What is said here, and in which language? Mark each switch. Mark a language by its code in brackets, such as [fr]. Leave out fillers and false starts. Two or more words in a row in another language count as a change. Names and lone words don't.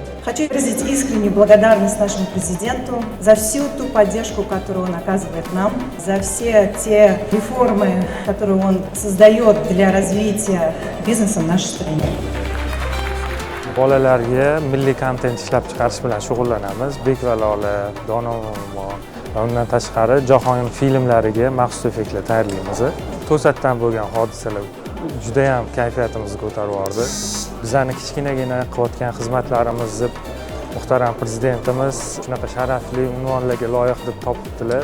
[ru] Хочу выразить искреннюю благодарность нашему президенту за всю ту поддержку, которую он оказывает нам, за все те реформы, которые он создает для развития бизнеса в нашей стране. [uz] Bolalarga milliy kontent ishlab chiqarish bilan shug'ullanamiz. Bek va Lola, Dono va undan tashqari jahon filmlariga maxsus effektlar tayyorlaymiz. To'satdan bo'lgan hodisalar juda ham kayfiyatimizni ko'tarib yubordi. Bizlarni kichkinagina qilayotgan xizmatlarimizni muhtaram prezidentimiz shunaqa sharafli unvonlarga loyiq deb topibdilar.